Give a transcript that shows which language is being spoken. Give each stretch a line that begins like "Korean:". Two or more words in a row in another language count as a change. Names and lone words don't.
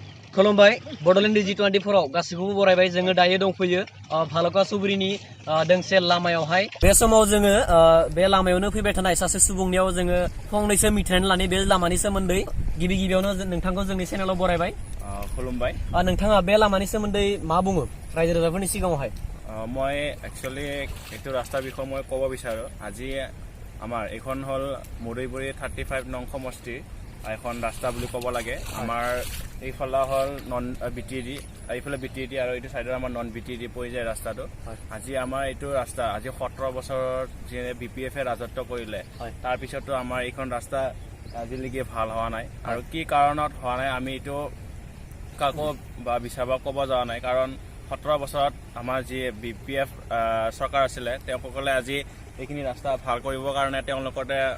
Bodo: खुलुमबाय बड'लेण्ड G24 आव गासिखौबो बरायबाय जोङो दायो दंफैयो भालुकासुबुरिनि दोंसे लामायावहाय बे समाव जोङो बे लामायावनो फैबाय थानाय सासे सुबुंनियाव जोङो फंनैसो मिथिनानै लानि बे लामानि सोमोन्दै गिबियावनो नोंथांखौ जोंनि चेनेलाव बरायबाय खुलुमबाय नोंथाङा बे लामानि सोमोन्दै मा बुङो रायजो राजाफोरनि सिगाङावहाय
Assamese: মই একচুয়ালি এইটো ৰাস্তাৰ বিষয়ে মই ক'ব বিচাৰো আজি আমাৰ এখন হল মুদৈবৰী 35 নং সমষ্টি এখন ৰাস্তা বুলি ক'ব লাগে আমাৰ এইফালে হল নন বিটিডি এইফালে বিটিডি আৰু এইটো সাইডৰ আমাৰ নন বিটিডি পৰি যায় ৰাস্তাটো আজি আমাৰ এইটো ৰাস্তা আজি 17 বছৰত যে বিপিএফ এ ৰাজত্ব কৰিলে তাৰ পিছতো আমাৰ এইখন ৰাস্তা আজিলৈকে ভাল হোৱা নাই আৰু কি কাৰণত হোৱা নাই আমি এইটো কাকো বা বিচাৰবা ক'ব যোৱা নাই কাৰণ 17 বছৰত আমাৰ যি বিপিএফ সরকার আছিলে তেওঁলোকলে আজি এইখিনি ৰাস্তা ভাল কৰিবৰ কাৰণে তেওঁলোকতে